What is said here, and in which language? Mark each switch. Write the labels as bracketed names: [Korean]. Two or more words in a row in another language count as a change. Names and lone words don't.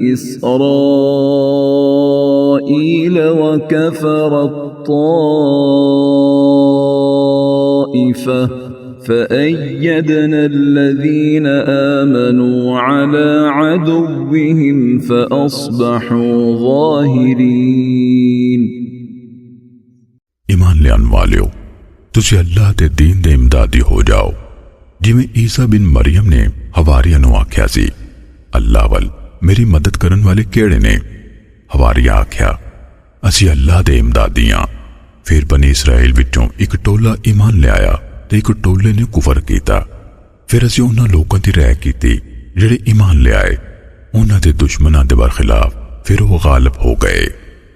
[Arabic] إسرائيل وكفر الطائفة فأيدنا الذين آمنوا على عدوهم فأصبحوا ظاهرين [Punjabi] ایمان لیان والیو تسی اللہ دے دین دے امدادی ہو جاؤ جی میں عیسیٰ بن مریم نے حواریہ نو آکھیا سی اللہ وال میری مدد کرن والے کیڑے نے حواریہ آکھیا اسی اللہ دے امدادیاں پھر بنی اسرائیل وچوں ایک ٹولا ایمان لے آیا تے ایک ٹولے نے کفر کیتا پھر اسی انہاں لوکاں دی رائے کیتی جڑے ایمان لے آئے انہاں دے دشمناں دے برخلاف پھر وہ غالب ہو گئے